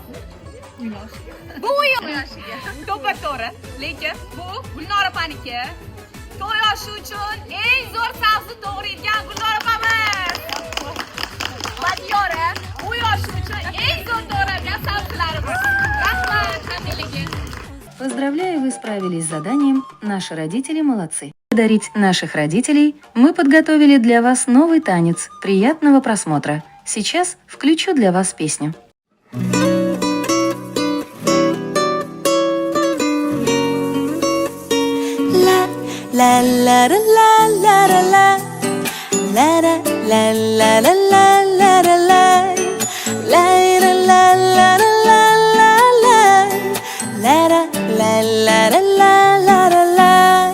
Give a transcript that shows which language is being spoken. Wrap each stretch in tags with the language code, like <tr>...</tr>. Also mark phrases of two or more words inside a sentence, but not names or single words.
<uz>Bu o'yoshiga. To'g'ri, lekin bu Gulnor opaniki. To'y oshi uchun eng zo'r sabzi to'g'raydigan Gulnor opamiz. Badiyora, uy oshi uchun eng zo'r to'g'ralgan sabzilarimiz. Rahmat, hammalarga.</uz> <ru>Поздравляю, вы справились с заданием. Наши родители молодцы. Благодарить наших родителей мы подготовили для вас новый танец. Приятного просмотра. Сейчас включу для вас песню. La la la la la la la la la la la la la la la la la la la.</ru>